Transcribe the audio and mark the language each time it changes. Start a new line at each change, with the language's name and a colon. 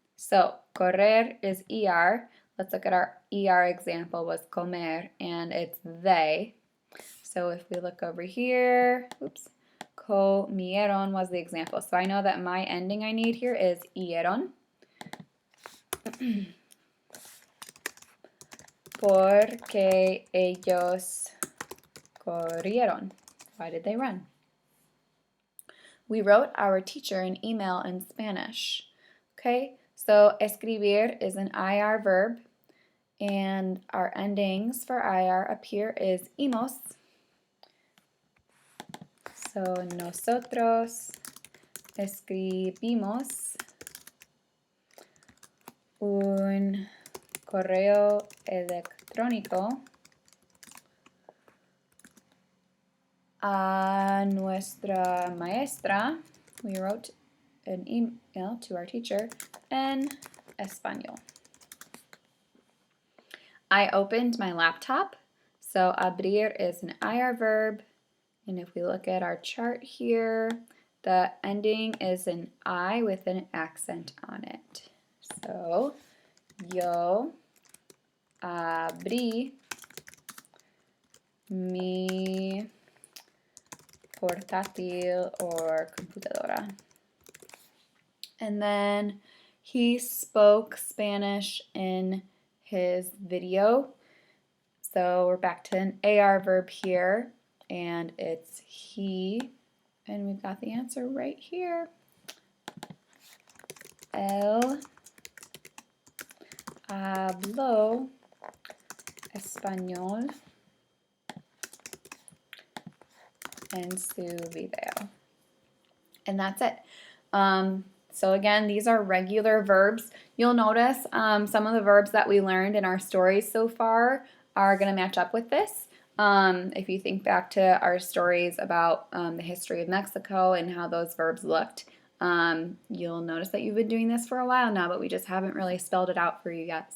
English: So, correr is ER. Let's look at our ER example was comer, and it's they. So if we look over here, oops, comieron was the example. So I know that my ending I need here is ieron.
Spanish: Porque ellos corrieron.
English: Why did they run? We wrote our teacher an email in Spanish. Okay, so escribir is an IR verb, and our endings for IR up here is imos.
Spanish: So nosotros escribimos un correo electrónico a nuestra maestra.
English: We wrote an email to our teacher in Español. I opened my laptop. So abrir is an IR verb. And if we look at our chart here, the ending is an I with an accent on it.
Spanish: So, yo abrí mi portátil or computadora.
English: And then he spoke Spanish in his video. So we're back to an AR verb here, and it's he, and we've got the answer right here.
Spanish: Él habló español en su video.
English: And that's it. So again, these are regular verbs. You'll notice some of the verbs that we learned in our stories so far are going to match up with this. If you think back to our stories about the history of Mexico and how those verbs looked, you'll notice that you've been doing this for a while now, but we just haven't really spelled it out for you yet.